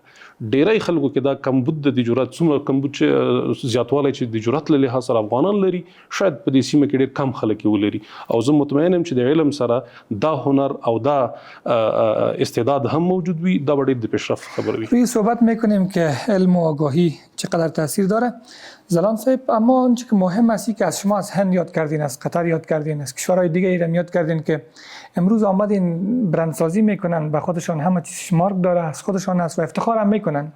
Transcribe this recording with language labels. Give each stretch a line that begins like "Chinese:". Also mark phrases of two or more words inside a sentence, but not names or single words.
Pashto: ډېری خلکو کې دا کمبود د جرأت، څومره کمبود چې زیاتوالی چې د جرأت له لحاظ سره افغانان لري، شاید په دې سیمه کې ډېر کم خلک یې ولري. او زه مطمئن یم چې د علم سره دا هنر او دا استعداد هم موجود وي، دا به ډېر د پیشرفت خبره وي.
Persian: روی صحبت میکنیم که علم و آگاهی چقدر تاثیر داره. زلان صاحب، اما آنچه که مهم است که از شما از هند یاد کردین، از قطر یاد کردین، از کشورهای دیگه ایران یاد کردین که امروز آمدین برندسازی میکنن، به خودشان همه چیز مارک داره، از خودشان است و افتخار هم میکنن.